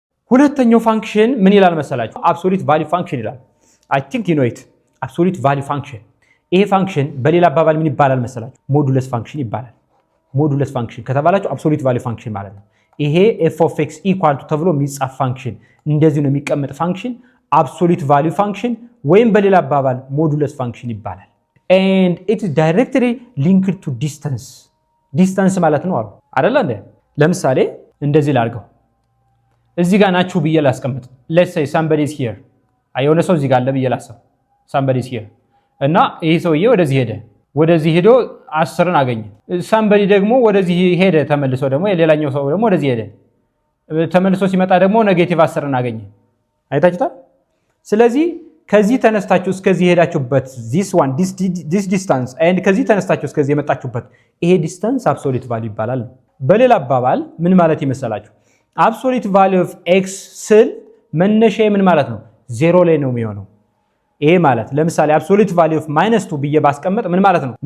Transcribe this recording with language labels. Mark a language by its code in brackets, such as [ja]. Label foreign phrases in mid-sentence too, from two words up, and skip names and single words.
[am] ሁለተኛው ፋንክሽን ምን ይላል መሰላችሁ? [en] absolute value function [am] ይላል። [en] I think you know it። absolute value function [am] ይሄ ፋንክሽን በሌላ አባባል ምን ይባላል መሰላችሁ? [en] modulus function [am] ይባላል። [en] modulus function [am] ከተባላችሁ [en] absolute value function [am] ማለት ነው። ይሄ [en] f of x equal to [am] ተብሎ የሚጻፍ ፋንክሽን እንደዚህ ነው የሚቀመጥ ፋንክሽን [en] absolute value function [am] ወይም በሌላ አባባል [en] modulus function [am] ይባላል። [en] and it is directly linked to distance [am] ዲስታንስ ማለት ነው አይደል እንዴ? ለምሳሌ እንደዚህ ላድርገው። እዚህ ጋር ናችሁ ብዬ ላስቀምጥ። [en] let's say somebody is here [am] አይሆነ ሰው እዚህ ጋር አለ ብዬ ላስብ። [en] somebody is here [am] እና ይሄ ሰውዬ ወደዚህ ሄደ። ወደዚህ ሄዶ 10ን አገኘ። somebody ደግሞ ወደዚህ ሄደ ተመልሶ ደግሞ ሌላኛው ሰው ደግሞ ወደዚህ ሄደ። ተመልሶ ሲመጣ ደግሞ ኔጌቲቭ 10ን አገኘ። አይታችሁታል? ስለዚህ ከዚህ ተነስታችሁ እስከዚህ ሄዳችሁበት [en] this distance and [am] ከዚህ ተነስታችሁ እስከዚህ የመጣችሁበት ይሄ [en] distance absolute value [am] ይባላል። በሌላ አባባል ምን ማለት ይመስላችሁ? [en] absolute value of x [am] ስል መነሻዬ ምን ማለት ነው? ዜሮ ላይ ነው የሚሆነው። ይሄ ማለት ለምሳሌ [en] absolute value of -2 [am] ብዬ ባስቀምጥ ምን ማለት ነው?